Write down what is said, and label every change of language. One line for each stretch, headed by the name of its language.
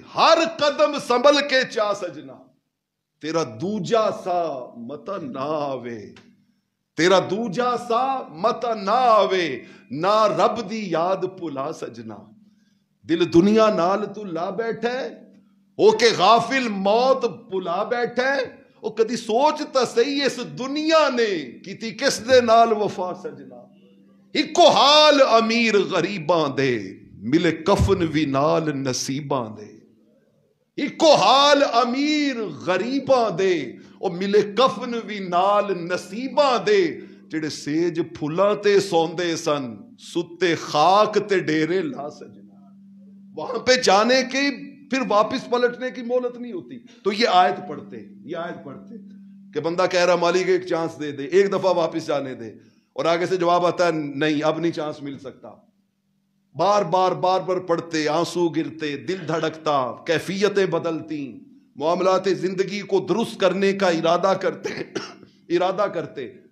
Punjabi: ہر قدم سنبھل کے چا سجنا، تیرا دوجا سا مت نہ آوے، تیرا دوجا سا مت نہ آوے، نہ رب دی یاد پلا سجنا. دل دنیا نال تو لا بیٹھے ہو کے غافل موت پلا بیٹھے. او کدی سوچ تا سہی اس دنیا نے کیتی کس دے نال وفا سجنا. اکو حال امیر غریباں دے، ملے کفن وی نال نصیباں دے. اکو حال امیر غریباں دے، او ملے کفن وی نال نصیباں دے. جڑے سیج پھلاں تے سوندے سن، ستے خاک تے ڈیرے لا سجنا.
Urdu: وہاں پہ جانے کی پھر واپس پلٹنے کی مہلت نہیں ہوتی. تو یہ آیت پڑھتے کہ بندہ کہہ رہا مالک ایک چانس دے دے، ایک دفعہ واپس جانے دے، اور آگے سے جواب آتا ہے نہیں اب نہیں چانس مل سکتا. بار بار پڑھتے، آنسو گرتے، دل دھڑکتا، کیفیتیں بدلتی، معاملات زندگی کو درست کرنے کا ارادہ کرتے.